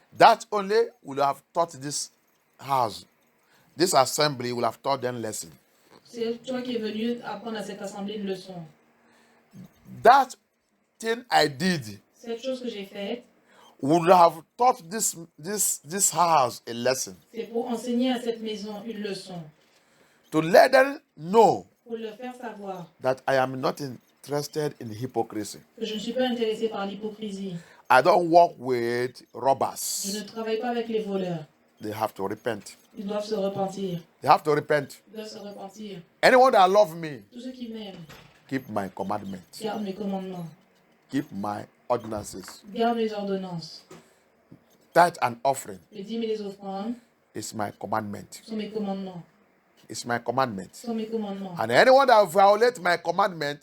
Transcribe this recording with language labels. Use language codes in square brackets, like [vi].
[en] That only would have taught this house. This assembly would have taught them lesson. [fr] C'est toi qui es venu apprendre à cette assemblée une leçon. [en] That thing I did [fr] Cette chose que j'ai faite, [en] would have taught this house a lesson. [fr] c'est pour enseigner à cette maison une leçon. [en] To let them know [fr] Pour leur faire savoir [en] that I am not interested in hypocrisy. [fr] que je ne suis pas intéressé par l'hypocrisie. [en] I don't work with [fr] Je ne [en] robbers. [fr] travaille pas avec les voleurs. [en] They have to repent. [fr] Ils doivent se repentir. [en] They have to repent. [fr] Ils doivent se repentir. [en] Anyone that love me, [fr] Tous ceux qui m'aiment, [en] keep my commandments. [fr] gardent mes commandements. [en] Keep my ordinances. [fr] Gardent mes ordonnances. [en] Tithe and offering [fr] Les dîmes et les offrandes [en] is my commandment. [fr] sont mes commandements. [en] It's my commandment. [fr] Sont mes commandements. [en] And anyone that violate my commandment